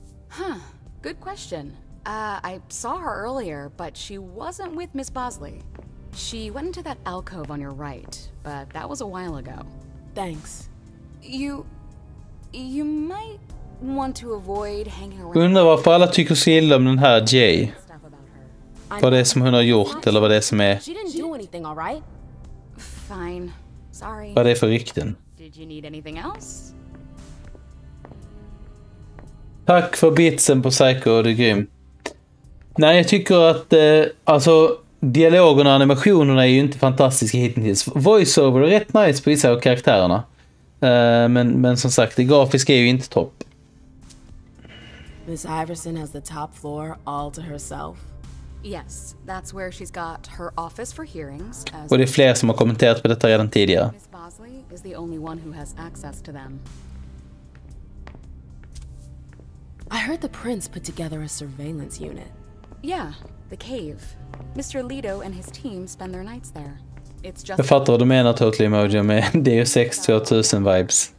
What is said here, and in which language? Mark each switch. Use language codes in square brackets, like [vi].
[en] Huh, good question. I saw her earlier, but she wasn't with Miss Bosley. She went into that alcove on your right, but that was a while ago. Thanks. You might want to avoid hanging around. [sv] Undrar varför alla tycker så illa om den här Jay. Vad det är som hon har gjort, eller vad det är som är... [en] She didn't do anything, all right? Fine. Sorry. [sv] Vad det är för rykten. [en] Did you need anything else? [sv] Tack för bitsen på Psycho, det är grym. Nej, jag tycker att alltså dialogerna och animationerna är ju inte fantastiska hittills. Voiceover är rätt nice på vissa av karaktärerna. Men som sagt, det grafiska är ju inte topp. [en] Miss Iverson has the top floor all to herself. Yes, that's where she's got her office for hearings. [sv] Och det är fler som har kommenterat på detta redan tidigare. [en] Miss Bosley is the only one who has access to them. I heard the prince put together a surveillance unit. Yeah, the cave. Mr. Lido and his team spend their nights there. It's just... [sv] Jag fattar vad du menar, Totally Emoji, med DU6 2000 vibes.